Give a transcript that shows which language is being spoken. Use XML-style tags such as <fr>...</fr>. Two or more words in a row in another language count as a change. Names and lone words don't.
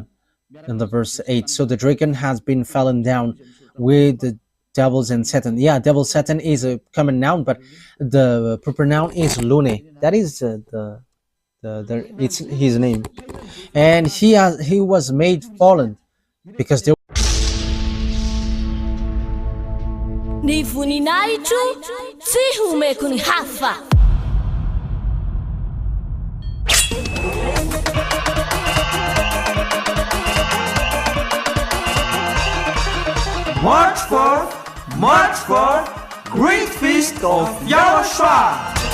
<en>In the verse 8, so the dragon has been fallen down with the devils and Satan. Yeah, devil Satan is a common noun, but the proper noun is Lune. That is it's his name, and he was made fallen because there.</en> <mg>Ny voninahitro tsy homeko ny hafa.</mg> <en>March 4th, Great Feast of YAHOSHUAH.</en>